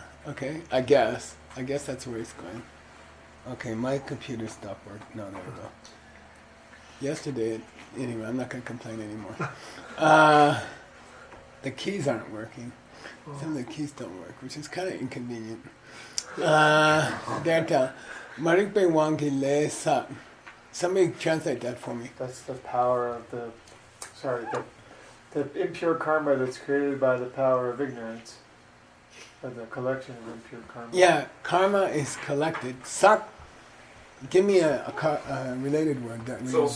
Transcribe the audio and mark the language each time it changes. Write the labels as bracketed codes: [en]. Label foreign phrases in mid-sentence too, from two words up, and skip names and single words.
[en] Okay, I guess that's where he's going. Okay, my computer stopped working. No, there we go. Yesterday, anyway, I'm not going to complain anymore. The keys aren't working. Some of the keys don't work, which is kind of inconvenient. [bo] མ་རིག་པའི་དབང་གིས་ལས་ས. [en] Somebody translate that for me. That's the power of the impure karma that's created by the power of ignorance. Or the collection of impure karma. Yeah, karma is collected. Sak. Give me a related word that we use.